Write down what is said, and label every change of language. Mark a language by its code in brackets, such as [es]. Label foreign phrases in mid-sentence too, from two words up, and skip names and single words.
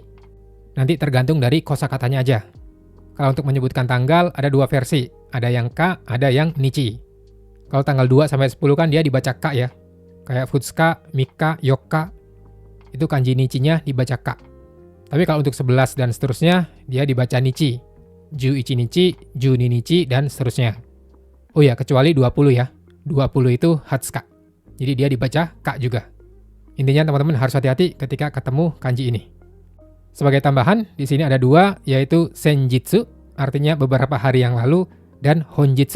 [id] Nanti tergantung dari kosakatanya aja. Kalau untuk menyebutkan tanggal, ada dua versi. Ada yang ka, ada yang nichi. Kalau tanggal 2 sampai 10 kan dia dibaca ka ya. Kayak [ja] 二日、三日、四日. [id] Itu kanji nichinya dibaca ka. Tapi kalau untuk 11 dan seterusnya, dia dibaca nichi. [ja] 十一日、十二日, [id] dan seterusnya. Oh ya, kecuali 20 ya. 20 itu hatsuka. Jadi dia dibaca ka juga. Intinya teman-teman harus hati-hati ketika ketemu kanji ini. Sebagai tambahan, di sini ada dua, yaitu senjitsu, artinya beberapa hari yang lalu, dan honjitsu.